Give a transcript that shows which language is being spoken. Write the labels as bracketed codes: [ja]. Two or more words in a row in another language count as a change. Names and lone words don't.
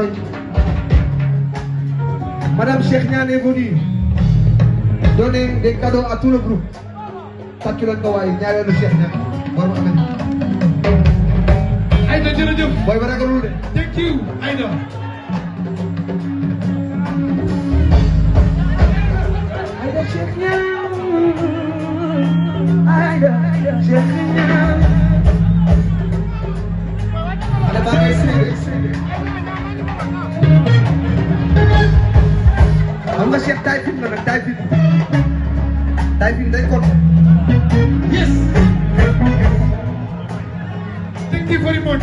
[fr] Madame Cheikh Niane est venue donner des cadeaux à tout le groupe. [wo] Tàccu leen ko waaye ñaareelu Cheikh Niane war ma amee. Aïda jërëjëf. Booy ba ragalul de. [en] Thank you, Aïda. Aïda Cheikh Niane, Aïda Cheikh Niane. [wo] Ada baa ngay séedee. Xam nga Cheikh taay film la nag taay film day kon. [en] Yes. Thank you very much.